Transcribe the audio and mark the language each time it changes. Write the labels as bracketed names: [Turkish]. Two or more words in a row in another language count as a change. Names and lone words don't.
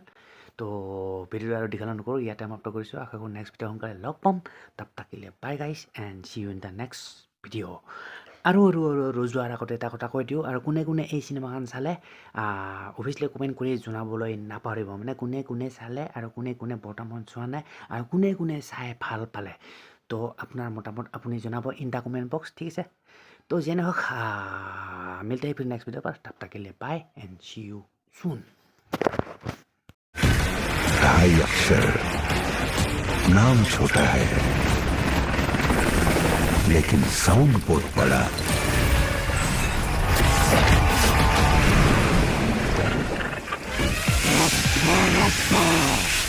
[Assamese] তো ভিডিঅ'টো আৰু দীঘল নকৰোঁ ইয়াতে সমাপ্ত কৰিছোঁ আশা কৰোঁ [English] next video' [Assamese] সোনকালে লগ পাম তাপ তাকিলে [English] bye guys and see you in the next video' [Assamese] আৰু যোৱাৰ আগতে এটা কথা কৈ দিওঁ আৰু কোনে কোনে এই চিনেমাখন চালে অভিয়াছলি কমেণ্ট কৰি জনাবলৈ নাপাহৰিব মানে কোনে কোনে চালে আৰু কোনে কোনে বৰ্তমান চোৱা নাই আৰু কোনে কোনে চাই ভাল পালে তো আপোনাৰ মতামত আপুনি জনাব [English] in the comment box [Assamese] ঠিক আছে তো যিয়ে নহওক [Hindi] मिलते हैं फिर [English] next video [Hindi] पर तब तक के लिए [English] bye and see you soon [Hindi] 2.5 अक्षर नाम छोटा है लेकिन साउंड बहुत बड़ा